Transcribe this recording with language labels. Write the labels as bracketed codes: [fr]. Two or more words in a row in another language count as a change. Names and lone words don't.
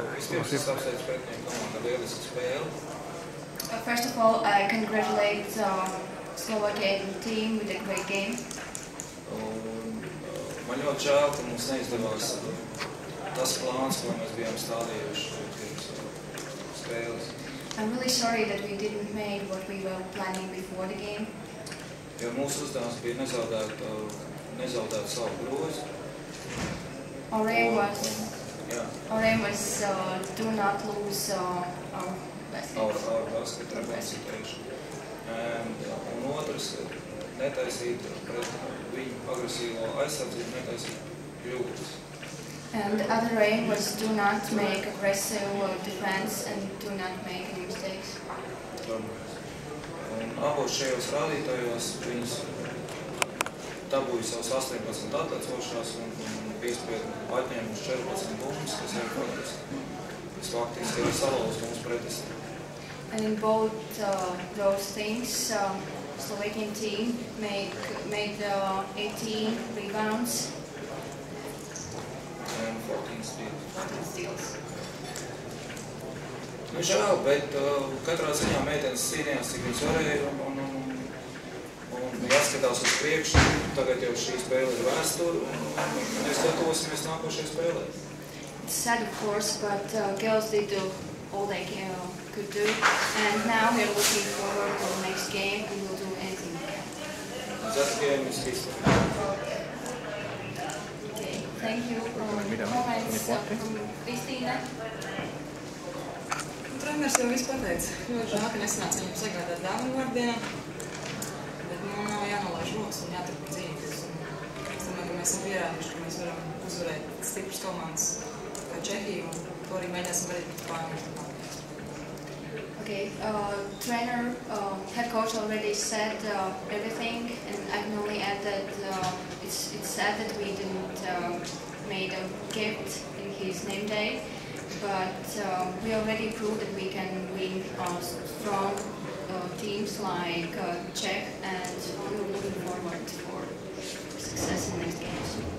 [en] First of all, I congratulate Slovakian team with a great game. [lv] Man ļoti žēl, ka mums neizdevās tas plāns, ko mēs bijām stādījuši pirms spēles. [en] I'm really sorry that we didn't make what we were planning before the game. [lv] Jo mūsu uzdevums bija nezaudēt savu grozu. [en] Our aim was do not lose our basket representation. [lv] Un otrs, netaisīt pret viņu agresīvo aizsardzību, netaisīt kļūdas. [en] And the other aim was do not make aggressive defense and do not make any mistakes. [lv] Un abos šajos rādītājos viņas dabūja savus 18 atlecošās un atņēmuši 14 bumbas, kas ir faktiski salauz mūsu pretestī. [en] And in both those things, Slovakian team made 18 rebounds and 14 steals. [lv] Nu, žēl, bet katrā ziņā meitenes cīnījās, cik viņas varēja, un jāskatās uz priekšu. Tagad jau šī spēle ir vēsture, un mēs gatavosimies nākošajai spēlē. [en] It's sad, of course, but girls did do all they could do, and now we're looking forward to the next game and we'll do anything we can. That game is history. Okay, thank you. Comments from Kristīna? [lv] Treneris jau viss pateica. Ļoti žēl, ka nesanāca viņam sagādāt dāvanu vārdienā, bet nav jānolaiž rokas un jāturpina cīnīties. Es domāju, ka mēs esam pierādījuši, ka mēs varam uzvarēt stipras komandas kā Čehija, un to arī mēģināsim darīt pret Spāniju. [en] Okay, trainer, head coach already said everything, and I can only add that it's sad that we didn't made a gift in his name day, but we already proved that we can win strong teams like Czech, and we're looking forward for success in the next games.